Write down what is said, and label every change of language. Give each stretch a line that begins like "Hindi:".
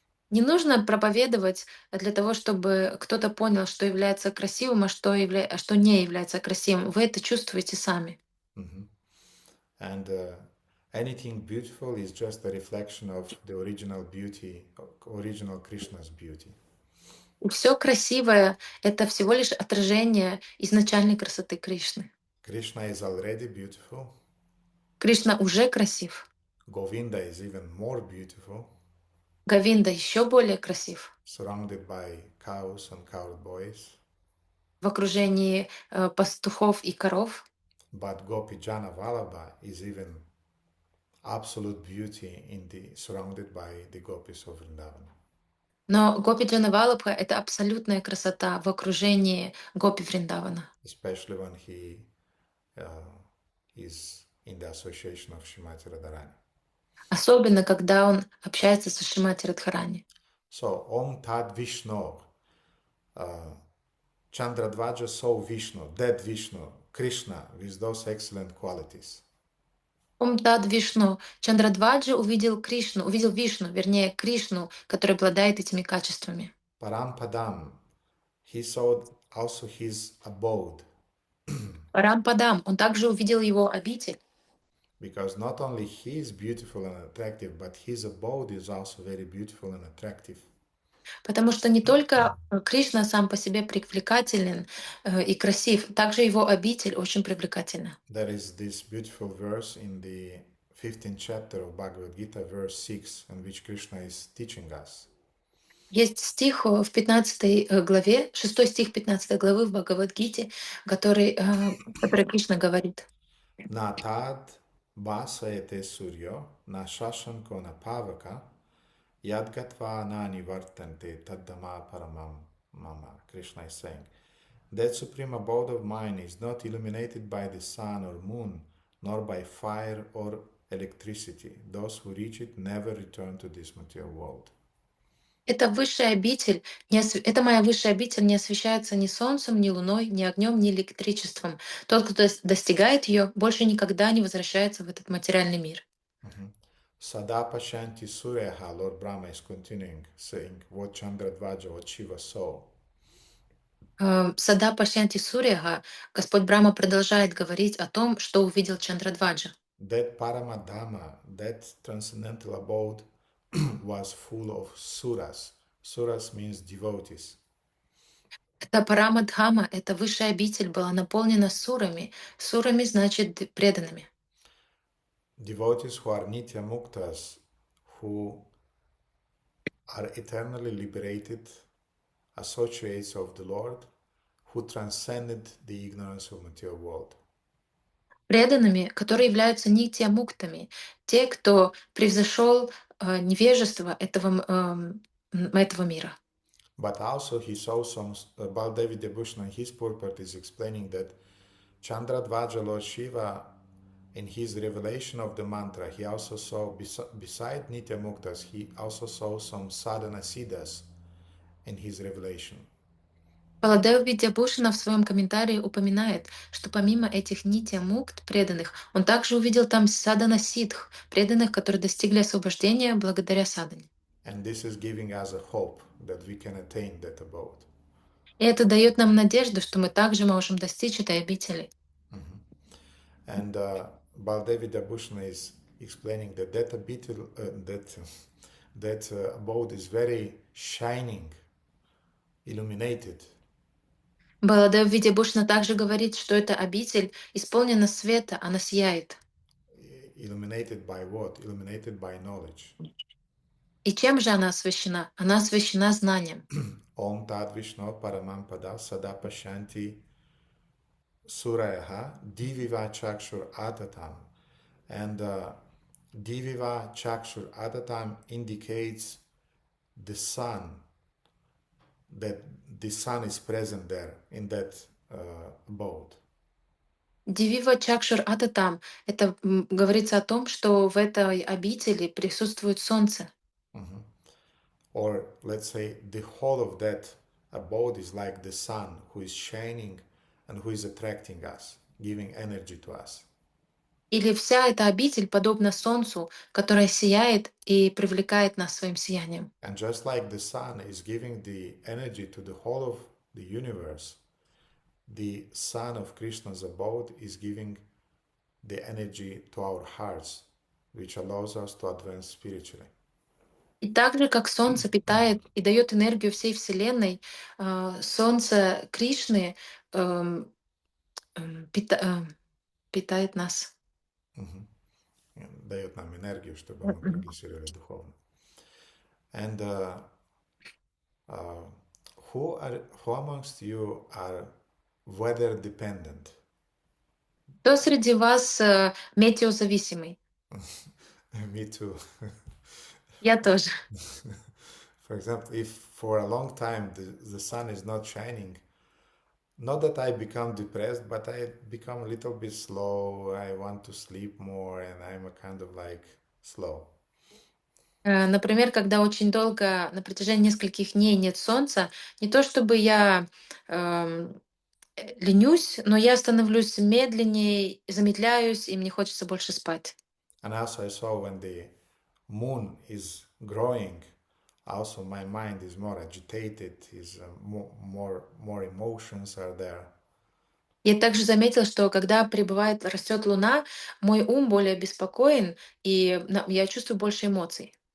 Russian: Не нужно проповедовать для того, чтобы кто-то понял, что является красивым, а что не является красивым. Вы это чувствуете сами.
English: And anything beautiful is just a reflection of the original beauty, original Krishna's beauty.
Russian: Все красивое — это всего лишь отражение изначальной красоты Кришны.
English: Krishna is already beautiful.
Russian: Кришна уже красив.
English: Govinda is even more beautiful.
Russian: Говинда еще более красив.
English: Surrounded by cows and cowboys.
Russian: В окружении пастухов и коров.
English: But Gopi Jana Vallabha is even absolute beauty surrounded by the gopis of Vrindavan.
Russian: Но Гопи Джанавалабха — это абсолютная красота в окружении Гопи Вриндавана.
English: Especially when he is in the association of Shrimati Radharani.
Russian: Особенно, когда он общается со Шримати Радхарани.
English: So,
Sanskrit: Om Tad Vishnu,
English: Chandradvaja saw Vishnu, that Vishnu, Krishna, with those excellent qualities.
Sanskrit: Ом Тад Вишну.
Russian: Чандрадваджа увидел Вишну, вернее, Кришну, который обладает этими качествами.
English: Parampadam, he saw also his abode.
Russian: Парампадам, он также увидел его обитель.
English: Because not only he is beautiful and attractive, but his abode is also very beautiful and attractive.
Russian: Потому что не только Кришна сам по себе привлекателен и красив, также его обитель очень привлекательна.
English: There is this beautiful verse in the 15th chapter of Bhagavad Gita, verse 6, in which Krishna is teaching us.
Russian: Есть стих в 15 главе, 6 стих 15 главы в Бхагавад-гите, который Кришна говорит.
Sanskrit: Na tad vasayate suryo, na shashanko na pavaka, yadgatva na nivartante taddama paramam mama.
English: Krishna is saying, that supreme abode of mine is not illuminated by the sun or moon, nor by fire or electricity. Those who reach it never return to this material world.
Russian: Это высшая обитель, это моя высшая обитель не освещается ни солнцем, ни луной, ни огнем, ни электричеством. Тот, кто достигает ее, больше никогда не возвращается в этот материальный мир.
Sanskrit: Sada Pashanti Suryaha,
English: Lord Brahma is continuing, saying what Chandradvaja, what Shiva saw.
Sanskrit: Сада Пашьянти Суряга,
Russian: Господь Брахма продолжает говорить о том, что увидел Чандрадваджа.
English: That Paramadhamma, that transcendental abode, was full of suras. Suras means devotees.
Russian: Это Парамадхама, это высшая обитель, была наполнена сурами. Сурами значит преданными.
English: Devotees who are nitya muktas, who are eternally liberated, associates of the Lord, who transcended the ignorance of material world.
Russian: Преданными, которые являются нитья-муктами, те, кто превзошел невежество этого мира.
English: But also he saw some, Baldevi Debhushna in his purport is explaining that Chandradvaja Lord Shiva, in his revelation of the mantra, he also saw, beside Nitya Muktas, he also saw some sadhana siddhas in his revelation.
Russian: Баладев Видьябушина в своем комментарии упоминает, что помимо этих нитья-мукт преданных, он также увидел там садана ситх, преданных, которые достигли освобождения благодаря садане.
English: And this is giving us a hope that we can attain that abode.
Russian: И это дает нам надежду, что мы также можем достичь этой обители.
English: And Baldevi Dabhushna is explaining that that abitul, that abode is very shining, illuminated.
Russian: Баладев Видьябушина также говорит, что эта обитель исполнена света, она сияет.
English: Illuminated by what? Illuminated by knowledge.
Russian: И чем же она освящена? Она освящена знанием.
Sanskrit: Om Tad Vishnu Paramam Pada Sada Pashanti Surayaha Diviva Chakshur Atatam.
English: And
Sanskrit: Diviva Chakshur Atatam
English: indicates the sun, that the sun is present there in that abode.
Sanskrit: Дивива Чакшур Ататам.
Russian: Это говорится о том, что в этой обители присутствует солнце.
English: Or let's say the whole of that abode is like the sun who is shining and who is attracting us, giving energy to us.
Russian: Или вся эта обитель подобна солнцу, которое сияет и привлекает нас своим сиянием.
English: And just like the sun is giving the energy to the whole of the universe, the sun of Krishna's abode is giving the energy to our hearts, which allows us to advance spiritually.
Russian: И так же, как солнце питает и дает энергию всей Вселенной, солнце Кришны питает нас. Дает нам энергию, чтобы мы прогрессировали духовно.
English: And who amongst you are weather dependent?
Russian: Кто среди вас метеозависимый?
English: Me too.
Russian: Я тоже.
English: For example, if for a long time the sun is not shining, not that I become depressed, but I become a little bit slow. I want to sleep more, and I'm a kind of like slow.
Russian: Например, когда очень долго, на протяжении нескольких дней нет солнца, не то чтобы я ленюсь, но я становлюсь медленнее, замедляюсь, и мне хочется больше спать.
English: And also I saw when the moon is growing, also my mind is more agitated, is more emotions are there.
Russian: Я также заметила, что когда растет луна, мой ум более беспокоен, и я чувствую больше эмоций.